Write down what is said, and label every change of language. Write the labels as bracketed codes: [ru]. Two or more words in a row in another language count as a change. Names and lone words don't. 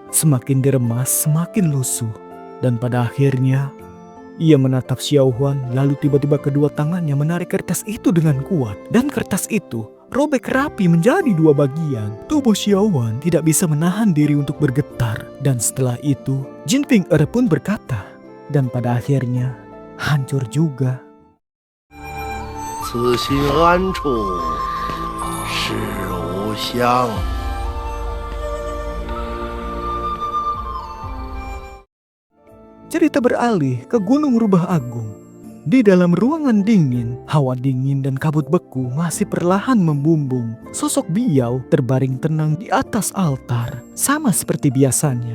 [id] Semakin diremas, semakin lusuh. Dan pada akhirnya, Ia menatap Xiao Huan, lalu tiba-tiba kedua tangannya menarik kertas itu dengan kuat. Dan kertas itu robek rapi menjadi dua bagian. Tubuh Xiao Huan tidak bisa menahan diri untuk bergetar. Dan setelah itu, Jin Ping Er pun berkata, dan pada akhirnya hancur juga. [zh] 此心安处是吾乡。 [id] Cerita beralih ke Gunung Rubah Agung. Di dalam ruangan dingin, hawa dingin dan kabut beku masih perlahan membumbung. Sosok Biao terbaring tenang di atas altar, sama seperti biasanya.